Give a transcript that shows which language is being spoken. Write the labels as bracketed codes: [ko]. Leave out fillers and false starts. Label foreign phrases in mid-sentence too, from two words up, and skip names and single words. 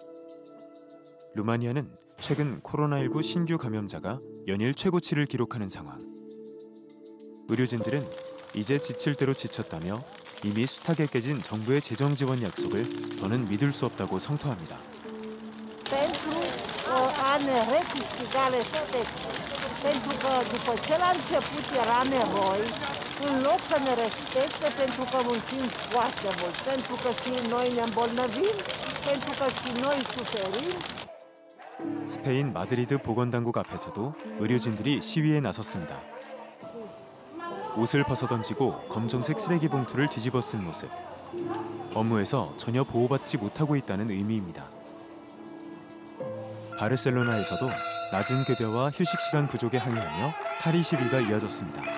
[ko] 루마니아는 최근 코로나19 신규 감염자가 연일 최고치를 기록하는 상황. 의료진들은 이제 지칠 대로 지쳤다며 이미 숱하게 깨진 정부의 재정 지원 약속을 더는 믿을 수 없다고 성토합니다. [ro] a ne rectificare toate, pentru că după ce la început era nevoie, în loc să ne respecte pentru că muncim foarte mult, pentru că și noi ne îmbolnăvim, pentru că și noi suferim. [ko] 스페인 마드리드 보건당국 앞에서도 의료진들이 시위에 나섰습니다. 옷을 벗어던지고 검정색 쓰레기 봉투를 뒤집어 쓴 모습. 업무에서 전혀 보호받지 못하고 있다는 의미입니다. 바르셀로나에서도 낮은 급여와 휴식 시간 부족에 항의하며 탈의 시위가 이어졌습니다.